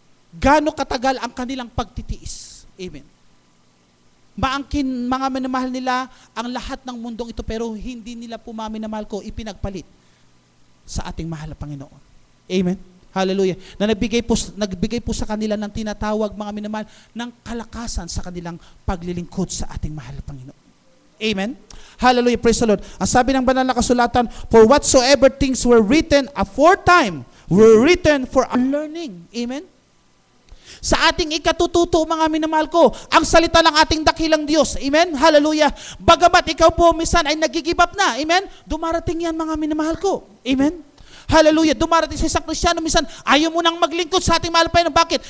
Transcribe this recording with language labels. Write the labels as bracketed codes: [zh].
[tl] Gaano katagal ang kanilang pagtitiis? Amen. Maangkin, mga minamahal nila ang lahat ng mundong ito, pero hindi nila po, mga minamahal ko, ipinagpalit sa ating mahal na Panginoon. Amen. Hallelujah. Na nagbigay po sa kanila ng tinatawag, mga minamahal, ng kalakasan sa kanilang paglilingkod sa ating mahal na Panginoon. [en] Amen. Hallelujah. Praise the Lord. [tl] Ang sabi ng banal na kasulatan, [en] for whatsoever things were written aforetime were written for our learning. Amen. [tl] Sa ating ikatututo, mga minamahal ko, ang salita ng ating dakilang Diyos. Amen? Hallelujah. Bagamat ikaw po minsan ay nag-give up na. Amen? Dumarating yan, mga minamahal ko. Amen? Hallelujah. Dumarating sa isang Kristiyano, minsan ayaw mo nang maglingkod sa ating mahal na Panginoon. Bakit?